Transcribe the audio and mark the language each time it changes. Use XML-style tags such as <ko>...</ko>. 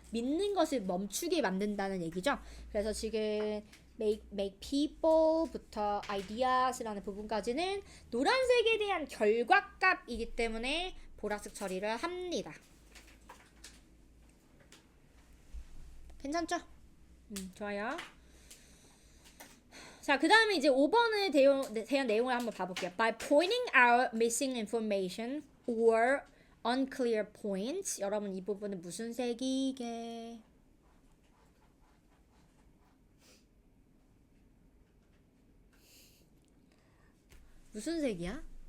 <ko>믿는 것을 멈추게 만든다는 얘기죠. 그래서 지금 make people부터 ideas라는 부분까지는 노란색에 대한 결과값이기 때문에 보라색 처리를 합니다. 괜찮죠? 좋아요. 자, 그 다음에 이제 5번에 대한 내용을 한번 봐볼게요.</ko> <en>By pointing out missing information or unclear points.</en> <ko>여러분 이 부분은 무슨 색이게? 무슨 색이야?</ko>